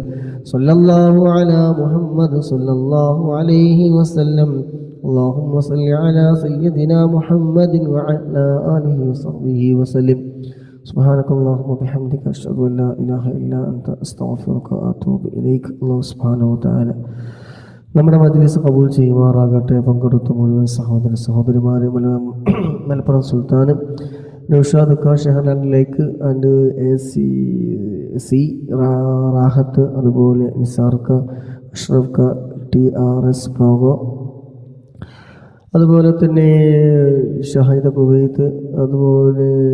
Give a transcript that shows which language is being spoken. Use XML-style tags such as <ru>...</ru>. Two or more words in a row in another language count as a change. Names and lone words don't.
<ar>صلى الله على محمد صلى الله عليه وسلم. اللهم صل على سيدنا محمد وعلى آله وصحبه وسلم. سبحانك اللهم وبحمدك أشهد أن لا إله إلا أنت أستغفرك وأتوب إليك. الله سبحانه وتعالى</ar> <ml>നമ്മുടെ മജ്‌ലിസ് കബൂൽ ചെയ്യുമാറാകട്ടെ. പങ്കെടുത്ത മുഴുവൻ സഹോദര സഹോദരിമാരെ മലപ്പുറം സുൽത്താൻ നൗഷാദ് ഷെഹർലാൻഡിലേക്ക് ആൻഡ് AC റാഹത്ത്, അതുപോലെ നിസാർക്ക, അഷ്റഫ് TRS പ്രോഗോ, അതുപോലെ തന്നെ ഷഹീദ കുവൈത്ത്, അതുപോലെ</ml>